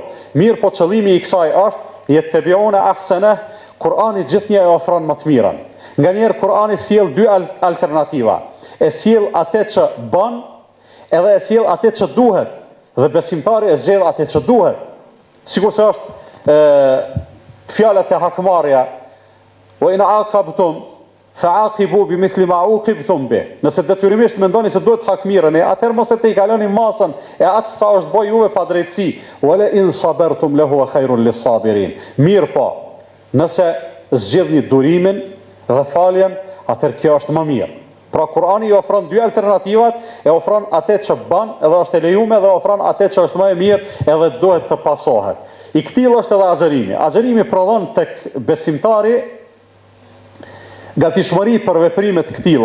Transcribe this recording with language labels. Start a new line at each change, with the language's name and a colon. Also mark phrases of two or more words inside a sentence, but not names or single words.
Albanian: Mirë po qëllimi I kësaj është
Arabic: yattabi'una ahsana,
Albanian: Kur'ani gjithnjë e ofron më të mirën. Nganjëherë Kur'ani sjell dy alternativa. E sjell atë që bën, edhe e sjell atë që duhet, dhe besimtari e zgjedh atë që duhet. Sikur se është fjalët e hakmarrja,
Arabic: wa in aqabtum fa'aqibu bimithli ma uqibtum bih.
Albanian: Nëse detyrimisht mendoni se duhet hakmireni, atëherë mos e te I kaloni masën e atë sa është bëj juve pa drejtësi.
Arabic: Wala in sabartum lahu khairun lis-sabirin.
Albanian: Mirë po, nëse zgjedhni durimin dhe faljen, atëherë kjo është më mirë. Pra Kur'ani I ofron dy alternativat, e ofron atë që bën edhe është e lejuar dhe ofron atë që është më e mirë edhe duhet të pasohet. I këtill është edhe agjerimi. Agjerimi prodhon tek besimtari gatishmëri për veprimet këtilla.